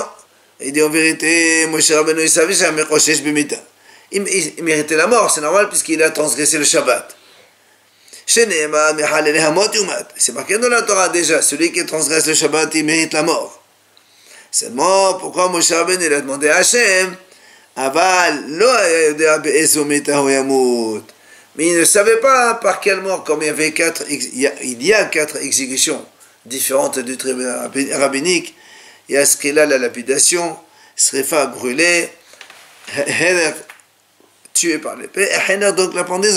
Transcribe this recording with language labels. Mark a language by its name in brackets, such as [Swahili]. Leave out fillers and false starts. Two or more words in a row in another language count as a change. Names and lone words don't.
[French] Il dit en vérité, Moshe Rabbeinu il savait jamais [Hebrew] חושש במיתה. [French] Il méritait la mort, c'est normal puisqu'il a transgressé le Shabbat. C'est marqué dans la Torah déjà, celui qui transgresse le Shabbat, il mérite la mort. Seulement, pourquoi Moshe Rabbeinu il a demandé à Hachem, [Hebrew] אבל לא היה יודע באיזו מיתה הוא ימות. [French] Mais il ne savait pas par quelle mort, comme il y a quatre exécutions différentes du tribunal rabbinique. Il y a Skrila, la lapidation, Srefa, brûlé, Hener, tué par l'épée, et Hener, donc la pendaison.